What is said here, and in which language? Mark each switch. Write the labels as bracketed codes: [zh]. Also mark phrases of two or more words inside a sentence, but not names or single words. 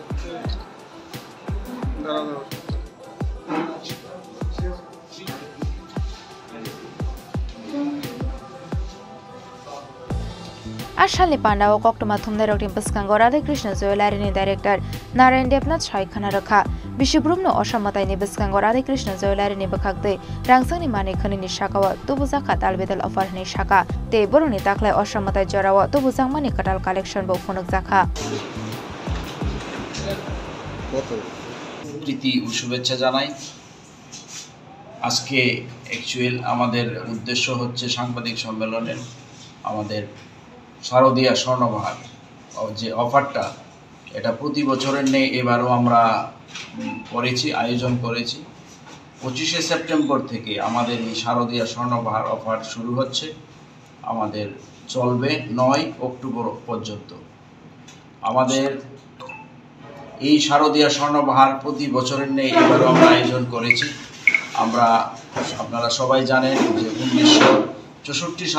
[trp] Ashalni Panda o koktoma thumdai roktim paskango Radhakrishna Jewellery ni Director Narayan Debnath Shaikhana rakha Bishibrumno Osamatai ni Baskango Radhakrishna Jewellery ni bakhakte Rangsangni mani khani ni shakawa tubuzaka talbedal offer ni shaka te boroni taklai Osamatai jorawa tubuzang mani katal collection bo phonok zakha [bn] প্রীতি ও শুভেচ্ছা জানাই আজকে অ্যাকচুয়াল আমাদের উদ্দেশ্য হচ্ছে সাংবাদিক সম্মেলনের আমাদের শারদীয়া স্বর্ণবাহার যে অফারটা এটা প্রতি বছরের নেই এবারও আমরা করেছি আয়োজন করেছি 25শে সেপ্টেম্বর থেকে আমাদের এই শারদীয়া স্বর্ণবাহার অফার শুরু হচ্ছে আমাদের চলবে 9 অক্টোবর পর্যন্ত আমাদের এই শারদীয়া স্বর্ণবাহার প্রতি বছরের নেই এবারও আমরা আয়োজন করেছি আমরা আপনারা সবাই জানেন যে 1964